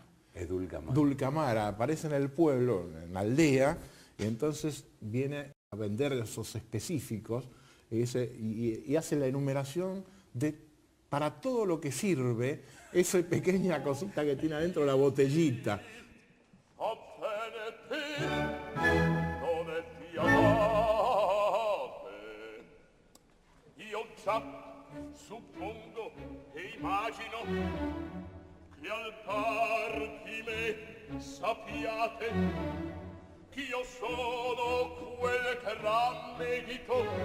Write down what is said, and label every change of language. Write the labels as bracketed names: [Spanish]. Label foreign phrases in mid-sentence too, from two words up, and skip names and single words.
[Spanish] Dulcamara aparece en el pueblo, en la aldea, y entonces viene a vender esos específicos y hace la enumeración para todo lo que sirve esa pequeña cosita que tiene adentro la botellita. [Italian] Suppongo e immagino che al par di me sappiate ch'io sono quel gran medico,